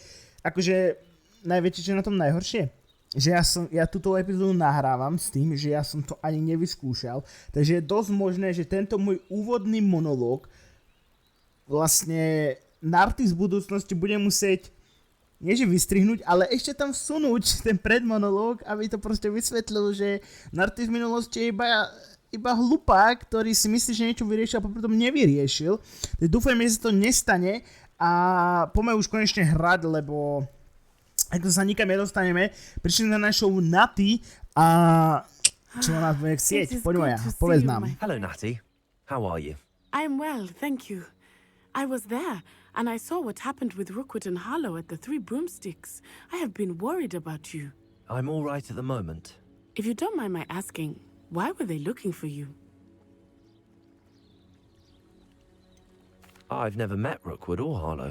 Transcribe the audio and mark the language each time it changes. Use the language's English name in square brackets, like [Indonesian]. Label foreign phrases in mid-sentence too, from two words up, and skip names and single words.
[Slovak] Akože najväčšie, čo je na tom najhoršie, že ja túto epizódu nahrávam s tým, že ja som to ani nevyskúšal, takže je dosť možné, že tento môj úvodný monológ vlastne Narty z budúcnosti bude musieť nie že vystrihnúť, ale ešte tam vsunúť ten predmonológ, aby to proste vysvetlil, že Narty z minulosti je iba hlupák, ktorý si myslí, že niečo vyriešil a potom nevyriešil. Takže dúfam, že sa to nestane a poďme už konečne hrať, lebo ak to sa nikam nedostaneme, prišli na našou Naty a čo nás bude chcieť. Poď moja, povedz nám. [English] Hello, Natty. How are you? I'm well, thank you. I was there, and I saw what happened with Rookwood and Harlow at the Three Broomsticks. I have been worried about you. I'm all right at the moment. If you don't mind my asking, why were they looking for you? I've never met Rookwood or Harlow.